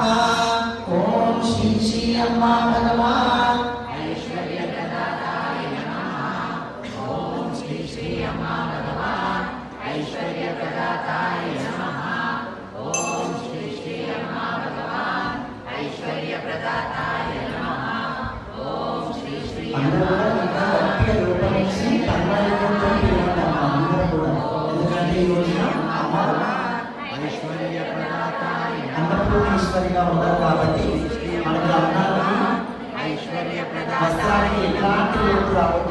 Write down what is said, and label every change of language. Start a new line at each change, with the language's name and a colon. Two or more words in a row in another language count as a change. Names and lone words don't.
Sanskrit: ओम श्री श्री अम्मा भगवान ऐश्वर्य प्रदाताय नमः। ओम श्री श्री अम्मा भगवान ऐश्वर्य प्रदाताय नमः। ओम श्री श्री अम्मा भगवान ऐश्वर्य प्रदाताय नमः। ओम श्री श्री
Telugu: ఐశ్వర్యగా ఉన్నారు కాబట్టి మనకి అన్నానికి వస్త్రానికి ఎలాంటి లోటు రావద్దు.